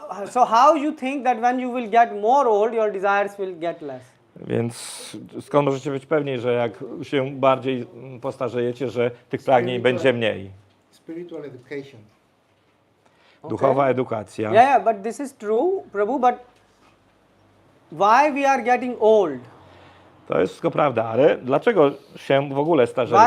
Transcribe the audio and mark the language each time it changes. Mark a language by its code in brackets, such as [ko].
[en] So how you think that when you will get more old, your desires will get less? [pl] Więc skąd możecie być pewni, że jak się bardziej postarzejecie, że tych pragnień będzie mniej? [en] Spiritual education. [pl] Duchowa edukacja. [en] Yeah, but this is true, Prabhu, but why we are getting old? [pl] To jest wszystko prawda, ale dlaczego się w ogóle starzejemy?